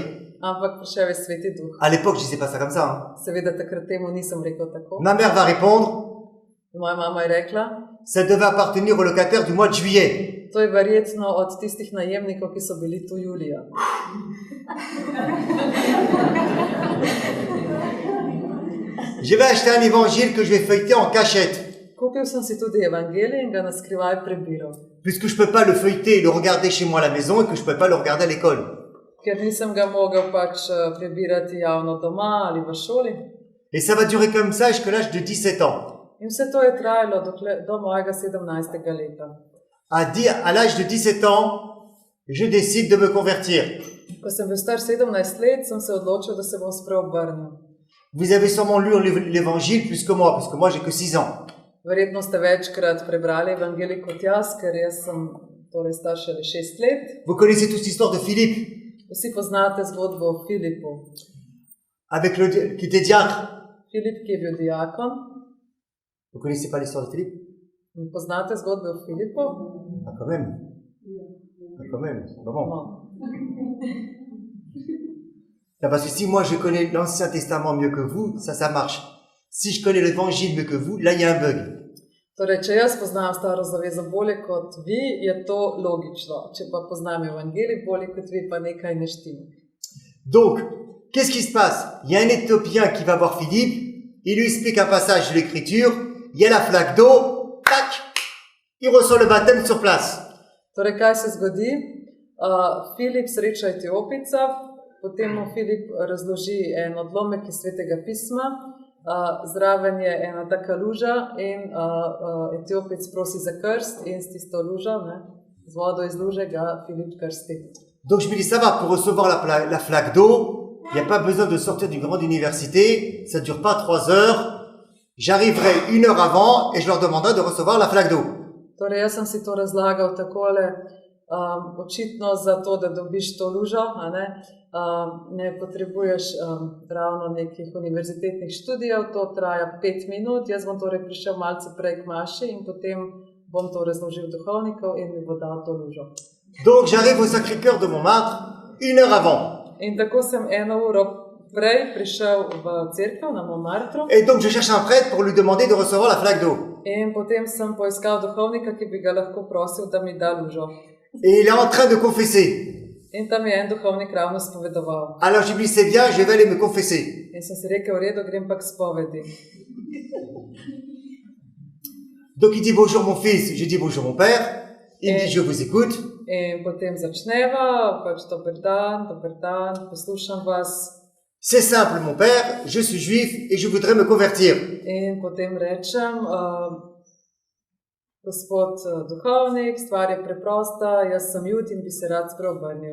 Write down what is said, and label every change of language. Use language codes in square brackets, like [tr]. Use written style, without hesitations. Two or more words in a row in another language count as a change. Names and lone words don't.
[sl] Ampak prišel je Sveti Duh. [fr] À l'époque, je disais pas ça comme ça. Hein. [sl] Seveda takrat temu nisem rekel tako. [fr] Ma mère va répondre. [sl] Moja mama je rekla, [fr] Ça devait appartenir au locataire du mois de juillet. [sl] to je verjetno od tistih najemnikov, ki so bili tu julija. [fr] Je vais acheter un évangile que je vais feuilleter en cachette. [sl] Kupil sem si tudi evangelij in ga na skrivaj prebiral. [fr] Puisque je peux pas le feuilleter et le regarder chez moi à la maison et que je peux pas le regarder à l'école. [sl] Ker nisem ga mogel pač prebirati javno doma ali v šoli. [fr] Et ça va durer comme ça jusqu'à l'âge de 17 ans. [sl] In vse to je trajalo do mojega 17. leta. [fr] À l'âge de 17 ans, je décide de me convertir. [sl] Ko sem bil star 17 let, sem se odločil, da se bom spreobrnil. [fr] Vous avez sûrement lu l'évangile plus que moi, parce que moi j'ai que 6 ans. [sl] Verjetno ste večkrat prebrali evangelij kot jaz, ker jaz sem torej star šele 6 let. [fr] Vous connaissez toute l'histoire de Philippe, [sl] Vsi poznate zgodbo o Filipu. [fr] qui était diacre. [sl] Filip, ki je bil diakon. [fr] Vous connaissez pas l'histoire de Philippe? [sl] Poznate zgodbe o Filipu? [fr] Ah, quand même. Ah, quand même, c'est pas bon. [sl] No. [fr] Non, parce que si moi je connais l'Ancien Testament mieux que vous, ça marche. Si je connais l'Évangile mieux que vous, là il y a un bug. [sl] Torej, če jaz poznam staro zavezo bolje kot vi, je to logično. Če pa poznam evangelij bolje kot vi, pa nekaj ne štima. [fr] Donc, qu'est-ce qui se passe? Il y a un Éthiopien qui va voir Philippe, il lui explique un passage de l'Écriture, il y a la flaque d'eau, tac, il reçoit le baptême sur place. [sl] Torej, kaj se zgodi? Filip sreča Etiopica, potem mu Filip razloži en odlomek iz Svetega pisma, zraven je ena taka luža in Etiopic prosi za krst in s tisto lužo, z vodo iz luže ga Filip krsti. [fr] Donc je me dis, ça va, pour recevoir la flaque d'eau, il n'y a pas besoin de sortir d'une grande université, ça ne dure pas 3 heures, j'arriverai 1 heure avant et je leur demanderai de recevoir la flaque d'eau. [sl] Torej, jaz sem si to razlagal takole, očitno za to, da dobiš to lužo, ne potrebuješ ravno nekih univerzitetnih študijev, to traja 5 minut, jaz bom torej prišel malce prej k maši in potem bom to razložil duhovnikov in mi bo dal to lužo. [fr] Donc j'arrive au Sacré-Cœur de Montmartre 1 heure avant. [sl] In tako sem 1 uro prej prišel v cerkev na Montmartru. [fr] Et donc je cherche un prêtre pour lui demander de recevoir la flaque d'eau. [sl] In potem sem poiskal duhovnika, ki bi ga lahko prosil, da mi da lužo. [fr] Et il est en train de confesser. [sl] In tam je en duhovnik ravno spovedoval. [fr] Alors je lui dis, c'est bien, je vais aller me confesser. [sl] In sem si rekel, v redu, grem pa k spovedi. [fr] Donc il dit bonjour mon fils, je dis bonjour mon père. Il me dit je vous écoute. [sl] In potem začneva, pač dober dan, poslušam vas. [fr] C'est simple mon père, je suis juif et je voudrais me convertir. [sl] In potem rečem, v Gospod duhovnik, stvar je preprosta, jaz sem jud in bi se rad spreobrnil.